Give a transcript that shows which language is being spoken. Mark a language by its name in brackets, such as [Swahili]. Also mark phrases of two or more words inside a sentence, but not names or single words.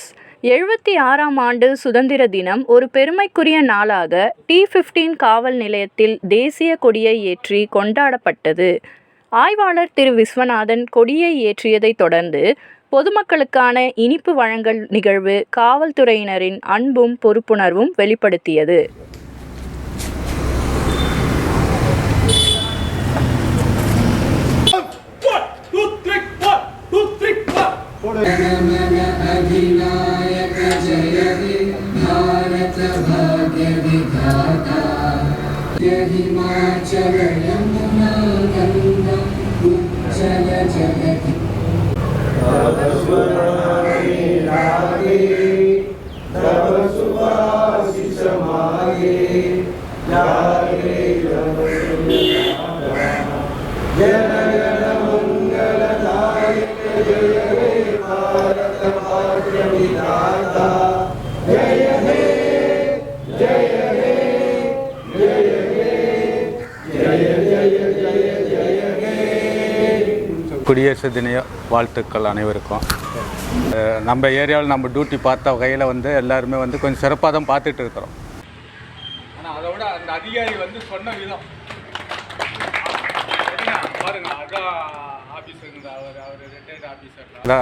[Tamil] 76ஆம் ஆண்டு சுதந்திர தினம் ஒரு பெருமைக்குரிய நாளாக T15 காவல் நிலையத்தில் தேசிய கொடியை ஏற்றி கொண்டாடப்பட்டது. ஆய்வாளர் திரு விஸ்வநாதன் கொடியை ஏற்றியதைத் தொடர்ந்து பொதுமக்களுக்கான இனிப்பு வழங்கல் நிகழ்வு காவல்துறையினரின் அன்பும் பொறுப்புணர்வும் வெளிப்படுத்தியது. [Bangla] অধিনায়ক জয় হে ভারত ভাগ্য বিধাতা হিমাচল যমুনা গঙ্গা উজ্জল জগতি তব শুভাশিষ মাগে জাগে জন গণ মঙ্গলদায়ক জয় হে ভারত ভাগ্য বিধাতা জয় হে জয় হে জয় হে জয় জয় জয় জয় হে. [Tamil] குடியரசு தின வாழ்த்துக்கள் அனைவருக்கும். நம்ம ஏரியாவில் நம்ம டியூட்டி பார்த்த வகையில் எல்லாருமே கொஞ்சம் சிறப்பாக தான் பார்த்துட்டு இருக்கிறோம். ஆனால் அதை விட அந்த அதிகாரி சொன்ன விதம் பாருங்க, அதான் ஆஃபீஸர் அவர் [English] retired officer.